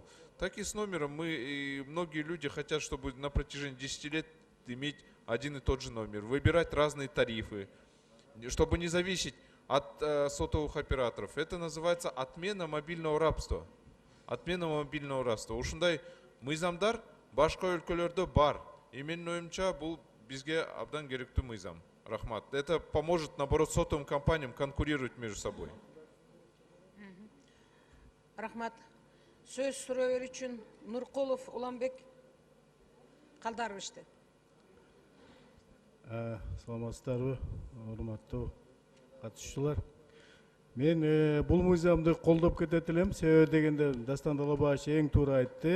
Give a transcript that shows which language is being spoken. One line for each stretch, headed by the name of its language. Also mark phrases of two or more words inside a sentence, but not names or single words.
Russian: Так и с номером и многие люди хотят, чтобы на протяжении 10 лет иметь один и тот же номер, выбирать разные тарифы, чтобы не зависеть от сотовых операторов. Это называется отмена мобильного рабства. Отмена мобильного рабства.
Kyrgyz: Ушундай мыйзамдар башка өлкөлөрдө бар. И менин оюмча бул бизге абдан керектүү мыйзам. Рахмат.
Russian: Это поможет, наоборот, сотовым компаниям конкурировать между собой.
Kyrgyz: Рахмат. Сөз суроо берүү үчүн Нуркулов Уланбек Калдаровичти. Саламатсыздарбы, урматтуу катышуучулар. Мен бул мыйзамды колдоп кетет элем, себеби дегенде Дастан Далабаевич эң туура айтты.